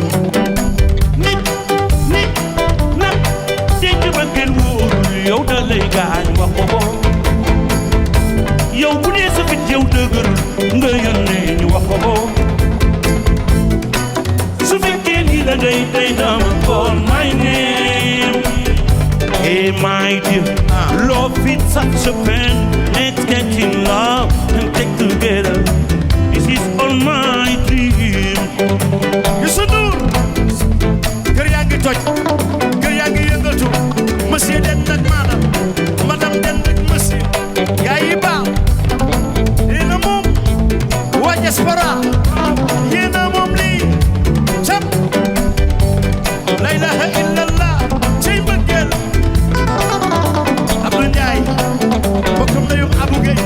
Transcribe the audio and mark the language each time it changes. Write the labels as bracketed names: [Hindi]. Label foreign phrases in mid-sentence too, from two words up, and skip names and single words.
[Wolof] nit nag denc bëggeel wóorul yow da lay gaañ wax ko yow bu dee sa fit yow dëgër nga yónnee ñu wax ko su fekkee ni la day dama [English] call my name hey my dear love is such a pain let's get in love and take together this is all my dream [Wolof] Youssou Ndour kër yaa ngi toj kër yaa ngi yëngatu monsieur den nag madame den nag monsieur yaa yi baax yéena moom waa diaspora yéena moom lii cam la [Arabic] إله إلا الله [Wolof] cey mbëggeel Abdou Ndiaye bokkam na yu Abou Gueye